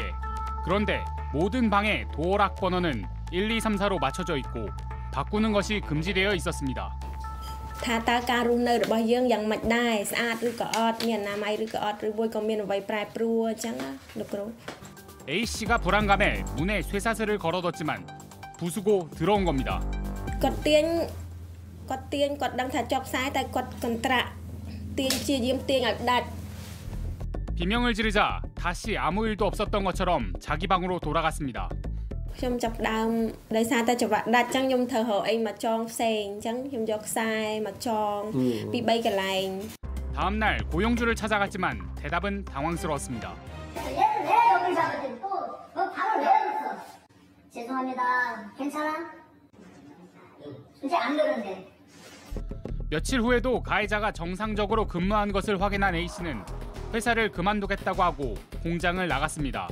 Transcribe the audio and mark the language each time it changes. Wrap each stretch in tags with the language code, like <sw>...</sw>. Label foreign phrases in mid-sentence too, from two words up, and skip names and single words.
<ko>그런데 모든 방의 도어락 번호는 1, 2, 3, 4로 맞춰져 있고 바꾸는 것이 금지되어 있었습니다. A씨가 불안감에 문에 쇠사슬을 걸어뒀지만 부수고 들어온 겁니다.</ko> <km>គាត់ទាញគាត់ដឹងថាជាប់ខ្សែតែគាត់កន្ត្រាក់ទាញជាយាមទាញឲ្យដាច់</km> <ko>비명을 지르자 다시 아무 일도 없었던 것처럼 자기 방으로 돌아갔습니다.</ko> <km>ខ្ញុំចាប់ដើមដោយសារតែច្បាក់ដាច់អញ្ចឹងខ្ញុំត្រូវរកអីមកចងផ្សេងអញ្ចឹងខ្ញុំយកខ្សែមកចងពី 3 កន្លែង</km> <ko>다음 날 고용주를 찾아갔지만 대답은 당황스러웠습니다. 얘를 왜 여기 잡았지? 또 방을 왜 열었어? 죄송합니다. 괜찮아? 이제 안 그런데. 며칠 후에도 가해자가 정상적으로 근무한 것을 확인한 A씨는 회사를 그만두겠다고 하고 공장을 나갔습니다.</ko>